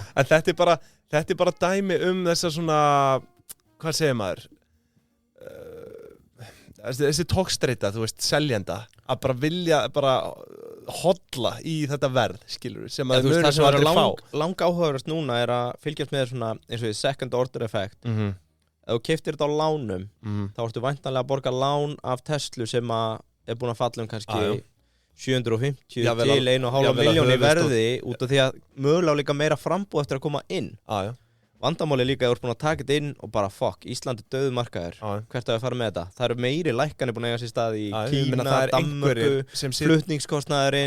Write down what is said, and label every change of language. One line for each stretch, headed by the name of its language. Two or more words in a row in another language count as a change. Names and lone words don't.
Icelandic: en þetta er bara dæmi þessa svona hvað segir maður þessi tókstreita, þú veist, seljenda að bara vilja bara hodla í þetta verð, skilur sem að það sem er lang áhugaverðast núna er að fylgjast með svona eins og því
English: second order effect
Icelandic: ef þú keyptir þetta á lánum þá ertu væntanlega að borga lán af Tesla sem að er búin að falla kannski 750 til 1,5 miljón í verði út af því að mögulega líka meira frambúð eftir að koma inn vandamáli líka að þú ert búin að taka þetta inn og bara Ísland er dauður markaður hvert að við fara með þetta það eru meiri lækkanir búin að eiga sér stað í Kína, Danmörku, flutningskostnaðurinn